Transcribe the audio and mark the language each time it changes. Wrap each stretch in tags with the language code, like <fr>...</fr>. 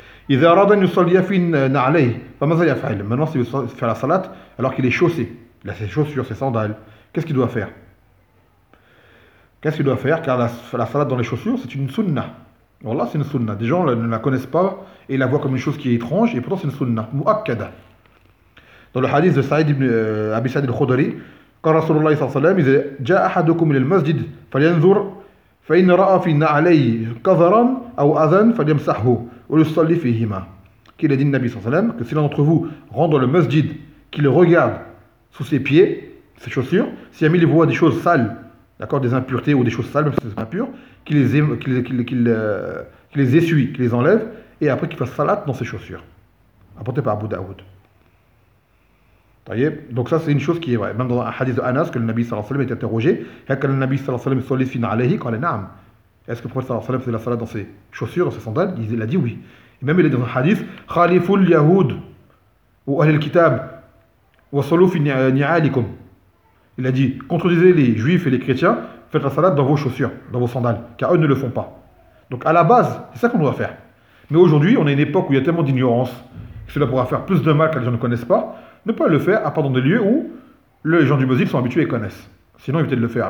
<ar>إذا أراد أن يصلي في نعليه فماذا يفعل؟ من نصب في الصلاة</ar> <fr>alors qu'il est chaussé. Il a ses chaussures, ses sandales. Qu'est-ce qu'il doit faire? Qu'est-ce qu'il doit faire? Car la salat dans les chaussures, c'est une sunna. Voilà, c'est une sunna. Des gens ne la connaissent pas et la voient comme une chose qui est étrange et pourtant c'est une sunna. Mu'akkada. Dans le hadith de Saïd ibn Abi Sa'id al-Khudri, quand Rasulullah sallallahu alayhi wa sallam, il dit:</fr> <ar>جاء أحدكم إلى المسجد فلينظر فإن رأى في نعليه كذرا أو أذن فليمسحه.</ar> <fr>Qu'il a dit le Nabi sallam, que si l'un d'entre vous rentre dans le masjid, qu'il regarde sous ses pieds, ses chaussures, si jamais il voit des choses sales, d'accord, des impuretés ou des choses sales, même si c'est impur, qu'il les essuie, qu'il les enlève, et après qu'il fasse salat dans ses chaussures. Apporté par Abu Daoud. Donc ça c'est une chose qui est vraie. Même dans un hadith de Anas, que le Nabi sallam est interrogé, quand le Nabi sallam sallit fin alayhi, quand le na'am. Est-ce que le prophète sallallahu alayhi wa sallam faisait la salat dans ses chaussures, dans ses sandales? Il a dit oui. Et même il est dans un hadith,</fr> <ar>Khaliful Yahoud, وأهل الكتاب وصلوا في نعالكم.</ar> <fr>Il a dit, contredisez les juifs et les chrétiens, faites la salade dans vos chaussures, dans vos sandales, car eux ne le font pas. Donc à la base, c'est ça qu'on doit faire. Mais aujourd'hui, on est une époque où il y a tellement d'ignorance que cela pourra faire plus de mal que les gens ne connaissent pas. Ne pas le faire à part dans des lieux où les gens du Mosil sont habitués et connaissent. Sinon, évitez de le faire.</fr>